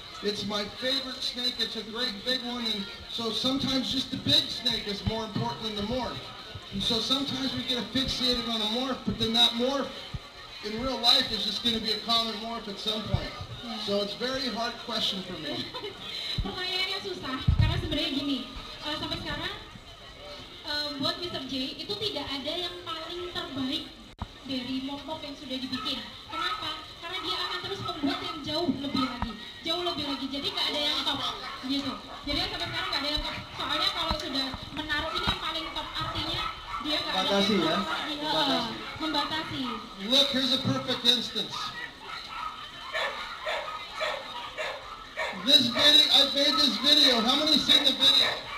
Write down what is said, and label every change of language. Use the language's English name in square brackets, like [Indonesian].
[English] It's my favorite snake. It's a great big one, and so sometimes just the big snake is more important than the morph. And so sometimes we get fixated on a morph, but then that morph in real life is just going to be a common morph at some point. So it's a very hard question for me. [Indonesian] Pertanyaannya susah karena sebenarnya gini, sampai sekarang buat Mr. J itu tidak ada yang paling terbaik dari morph yang sudah dibikin. Kenapa? Karena dia akan terus membuat yang jauh lebih lagi. Jadi nggak ada yang top gitu. Jadi sampai sekarang nggak ada yang top. Soalnya kalau sudah menaruh ini yang paling top, artinya dia nggak ada Batasi yang ya? top, membatasi. [English] Look, here's a perfect instance. This video, I made this video. How many seen the video?